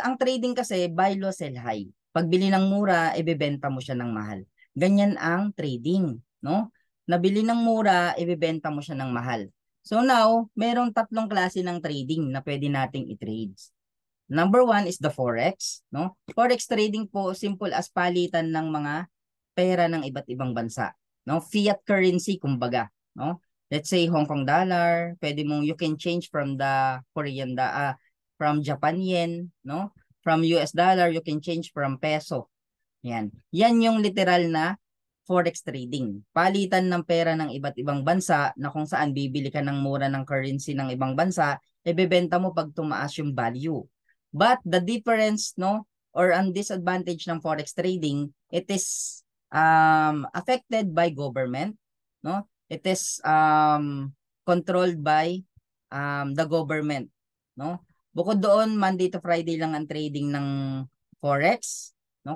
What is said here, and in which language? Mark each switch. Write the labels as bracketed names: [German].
[Filipino] Ang trading kasi, [English] buy low, sell high. [Filipino] Pagbili ng mura, ibebenta mo siya ng mahal. Ganyan ang trading, no? Nabili ng mura, ibebenta mo siya ng mahal. So now, merong tatlong klase ng trading na pwede nating i-trade. [English] Number one is the Forex, no? [Filipino] Forex trading po, simple as palitan ng mga pera ng iba't ibang bansa, no? [English] Fiat currency kumbaga, no? Let's say Hong Kong dollar, [Filipino] pwede mong [English] you can change from the from Japan yen, no? From US dollar, you can change from peso. [Filipino] Yan. Yan yung literal na forex trading. Palitan ng pera ng iba't ibang bansa na kung saan bibili ka ng mura ng currency ng ibang bansa, ibebenta mo pag tumaas yung value. [English] But the difference, no, or [Filipino] ang disadvantage ng forex trading, [English] it is affected by government, no? It is controlled by the government, no? [Filipino] Bukod doon, [English] Monday to Friday [Filipino] lang ang trading ng forex, no?